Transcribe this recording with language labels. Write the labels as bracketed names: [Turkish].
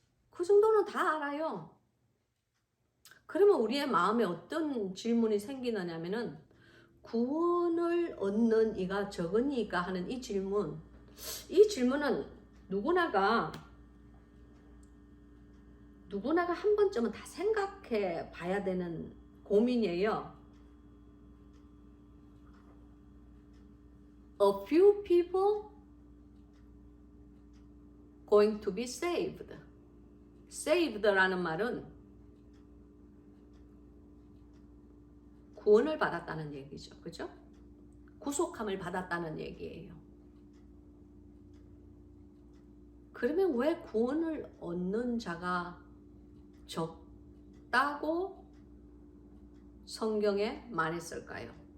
[Korean] 그 정도는 다 알아요. 그러면 우리의 마음에 어떤 질문이 생기느냐면은 구원을 얻는 이가 적으니까 하는 이 질문. 이 질문은 누구나가 한 번쯤은 다 생각해 봐야 되는 고민이에요. [English] A few people going to be saved. [Korean] saved라는 말은 구원을 받았다는 얘기죠. 그죠? 구속함을 받았다는 얘기예요. 그러면 왜 구원을 얻는 자가 적다고 성경에 말했을까요?